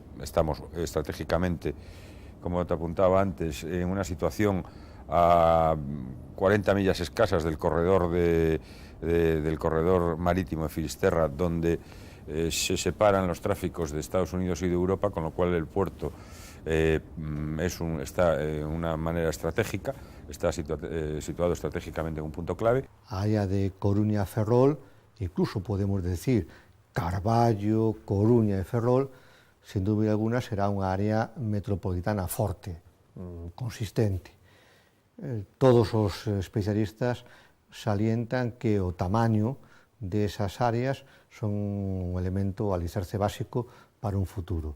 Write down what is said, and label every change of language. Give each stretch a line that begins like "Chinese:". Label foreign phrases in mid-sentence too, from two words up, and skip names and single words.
Spanish: Estamos estratégicamente, como te apuntaba antes, en una situación a 40 millas escasas del corredor del corredor marítimo de Finisterra, donde se separan los tráficos de Estados Unidos y de Europa, con lo cual el puerto está de una manera estratégica, está situado estratégicamente en un punto clave.
Galician: Área de Coruña a Ferrol, incluso
Spanish: podemos decir
Galician: Carballo, Coruña e Ferrol, sin dúbida alguna será unha área metropolitana forte, consistente. Todos os especialistas salientan que o tamaño desas áreas son un elemento, o alicerce básico para un futuro.